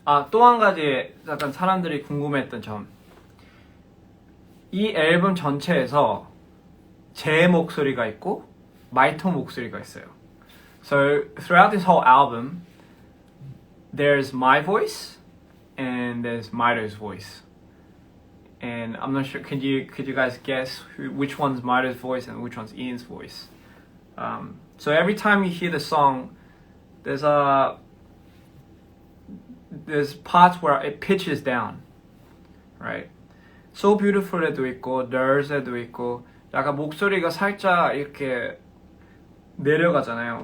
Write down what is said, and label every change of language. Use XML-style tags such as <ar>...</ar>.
<ko>또 한 가지 약간 사람들이 궁금해했던 점. 이 앨범 전체에서 제 목소리가 있고 마이토 목소리가 있어요.</ko> <en>So throughout this whole album, there's my voice and there's Maito's voice. And I'm not sure. Could you guys guess which one's Maito's voice and which one's Ian's voice? So every time you hear the song, there's parts where it pitches down, right?</en> <ko>So Beautiful에도 있고, There's에도 있고, 약간 목소리가 살짝 이렇게 내려가잖아요.</ko>